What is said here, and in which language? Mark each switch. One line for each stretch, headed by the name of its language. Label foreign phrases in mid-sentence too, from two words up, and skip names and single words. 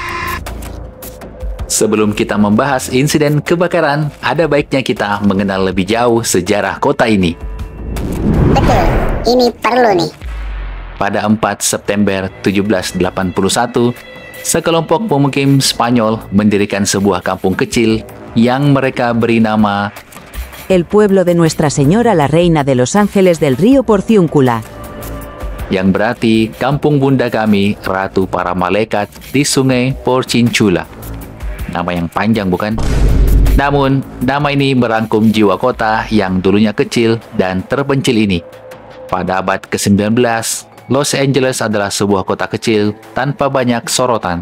Indonesian: Sebelum kita membahas insiden kebakaran, ada baiknya kita mengenal lebih jauh sejarah kota ini. Betul, ini perlu nih. Pada 4 September 1781, sekelompok pemukim Spanyol mendirikan sebuah kampung kecil yang mereka beri nama El pueblo de Nuestra Señora la Reina de los Ángeles del Río Porciúncula, yang berarti kampung bunda kami, Ratu para Malaikat di Sungai Porciúncula. Nama yang panjang bukan? Namun, nama ini merangkum jiwa kota yang dulunya kecil dan terpencil ini. Pada abad ke-19, Los Angeles adalah sebuah kota kecil tanpa banyak sorotan.